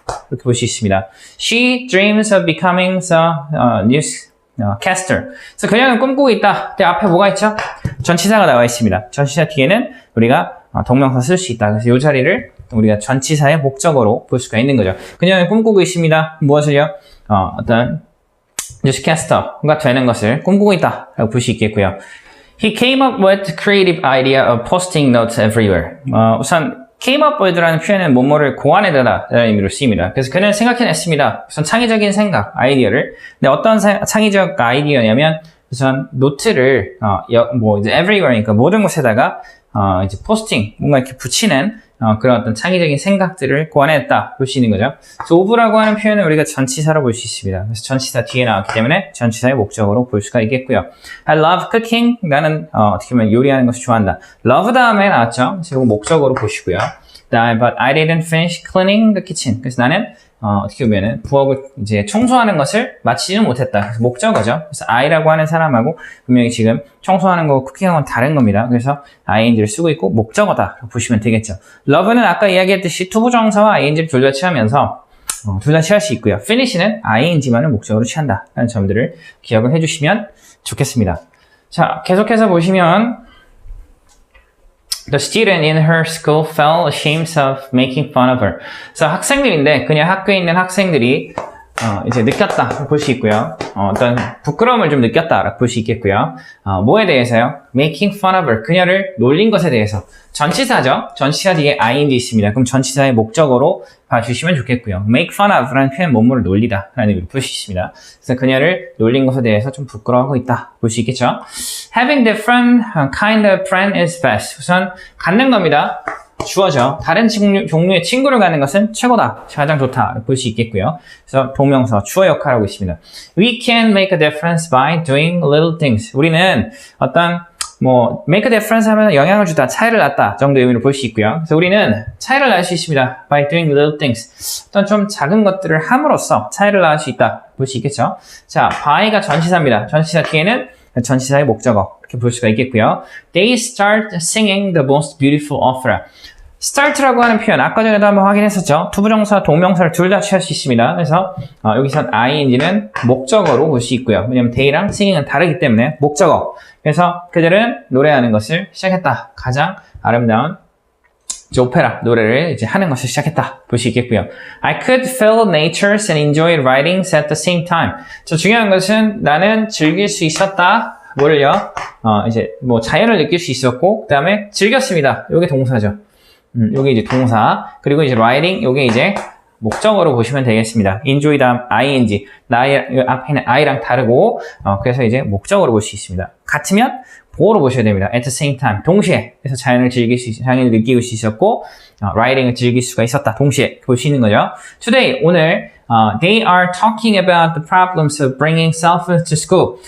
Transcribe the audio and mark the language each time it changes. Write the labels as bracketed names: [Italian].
[Korean] 이렇게 볼 수 있습니다. [English] She dreams of becoming a newscaster. [Korean] 그래서 그녀는 꿈꾸고 있다. 근데 앞에 뭐가 있죠? 전치사가 나와 있습니다. 전치사 뒤에는 우리가 동명사 쓸 수 있다. 그래서 이 자리를 우리가 전치사의 목적어로 볼 수가 있는 거죠. 그녀는 꿈꾸고 있습니다. 무엇을요? 어떤 뉴스캐스터가 되는 것을 꿈꾸고 있다 라고 볼 수 있겠고요. [English] He came up with the creative idea of posting notes everywhere. [Korean] 우선 came up with라는 표현은 뭐뭐를 고안해내다 라는 의미로 쓰입니다. 그래서 그는 생각해냈습니다. 우선 창의적인 생각, 아이디어를. 근데 어떤 창의적 아이디어냐면 우선 노트를 이제 everywhere니까 모든 곳에다가 이제 포스팅, 뭔가 이렇게 붙이는 그런 어떤 창의적인 생각들을 고안했다 볼 수 있는 거죠. 그래서 of라고 하는 표현은 우리가 전치사로 볼 수 있습니다. 그래서 전치사 뒤에 나왔기 때문에 전치사의 목적으로 볼 수가 있겠고요. [English] I love cooking. [Korean] 나는 어떻게 보면 요리하는 것을 좋아한다. love 다음에 나왔죠. 그래서 이거 목적으로 보시고요. [English] But I didn't finish cleaning the kitchen. [Korean] 그래서 나는 어떻게 보면은 부엌을 이제 청소하는 것을 마치지는 못했다. 그래서 목적어죠. 그래서 I라고 하는 사람하고 분명히 지금 청소하는 거, 쿠킹하고는 다른 겁니다. 그래서 ing를 쓰고 있고 목적어다 보시면 되겠죠. Love는 아까 이야기했듯이 투부정사와 ing를 둘 다 취하면서 둘 다 취할 수 있고요. finish는 ing만을 목적어로 취한다 라는 점들을 기억을 해주시면 좋겠습니다. 자, 계속해서 보시면 [English] The student in her school felt ashamed of making fun of her. [Korean] 그래서 학생들인데 그냥 학교에 있는 학생들이 이제 느꼈다 볼 수 있고요. 어떤 부끄러움을 좀 느꼈다 볼 수 있겠고요. 뭐에 대해서요? [English] Making fun of her. [Korean] 그녀를 놀린 것에 대해서. 전치사죠. 전치사 뒤에 ing 있습니다. 그럼 전치사의 목적어로 봐주시면 좋겠고요. Make fun of 라는 표현 뭐뭐를 놀리다 라는 의미로 볼 수 있습니다. 그래서 그녀를 놀린 것에 대해서 좀 부끄러워하고 있다 볼 수 있겠죠. [English] Having different kind of friend is best. [Korean] 우선 갖는 겁니다. 주어죠. 다른 종류의 친구를 갖는 것은 최고다. 가장 좋다. 볼 수 있겠고요. 그래서 동명사 주어 역할을 하고 있습니다. [English] We can make a difference by doing little things. [Korean] 우리는 어떤 make a difference 하면 영향을 주다, 차이를 낳다 정도의 의미로 볼 수 있고요. 그래서 우리는 차이를 낳을 수 있습니다. [English] by doing little things. [Korean] 어떤 좀 작은 것들을 함으로써 차이를 낳을 수 있다. 볼 수 있겠죠. 자, by가 전치사입니다. 전치사 뒤에는 전치사의 목적어 이렇게 볼 수가 있겠고요. [English] They start singing the most beautiful opera. [Korean] start라고 하는 표현 아까 전에도 한번 확인했었죠. 투부정사, 동명사를 둘 다 취할 수 있습니다. 그래서 여기서 ing는 목적어로 볼 수 있고요. 왜냐하면 they랑 singing은 다르기 때문에 목적어. 그래서 그들은 노래하는 것을 시작했다. 가장 아름다운 오페라 노래를 이제 하는 것을 시작했다 볼 수 있겠고요. [English] I could feel nature and enjoy writing at the same time. [Korean] 저 중요한 것은 나는 즐길 수 있었다. 뭐를요? 이제 자연을 느낄 수 있었고, 그 다음에 즐겼습니다. 요게 동사죠. 요게 이제 동사. 그리고 이제 writing, 요게 이제 목적어로 보시면 되겠습니다. enjoy 다음 ing. 앞에 있는 I랑 다르고, 그래서 이제 목적어로 볼 수 있습니다. 같으면 보어로 보셔야 됩니다. [English] at the same time. [Korean] 동시에. 그래서 자연을 느낄 수 있었고, writing을 즐길 수가 있었다. 동시에 볼 수 있는 거죠. [English] Today, [Korean] 오늘, [English] they are talking about the problems of bringing self to school.